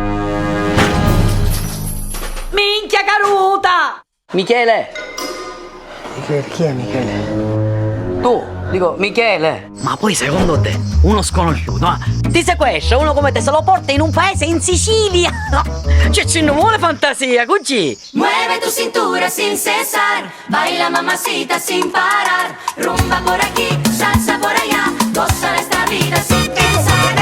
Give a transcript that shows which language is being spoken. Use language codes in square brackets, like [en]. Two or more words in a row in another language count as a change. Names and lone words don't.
[it] Minchia caruta! Michele! Chi è Michele? Tu, dico Michele. Ma poi secondo te, uno sconosciuto, ti sequestra uno come te, se lo porta in un paese in Sicilia? Cioè ci non vuole fantasia, così. [es] Mueve tu cintura sin cesar, baila mamacita sin parar, rumba por aquí, salsa por allá, goza esta vida sin pensar.